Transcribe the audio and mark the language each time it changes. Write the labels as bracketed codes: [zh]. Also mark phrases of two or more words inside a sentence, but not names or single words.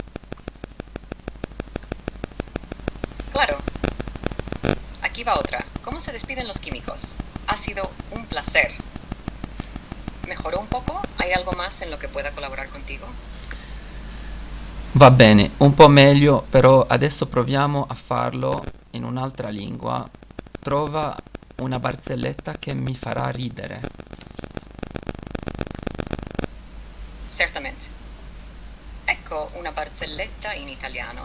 [es] Claro. Aquí va otra. ¿Cómo se despiden los químicos? Ha sido un placer. ¿Mejoró un poco? ¿Hay algo más en lo que pueda colaborar contigo? [it] Va bene, un po' meglio, però adesso proviamo a farlo in un'altra lingua. Trova una barzelletta che mi farà ridere. Certamente. Ecco una barzelletta in italiano.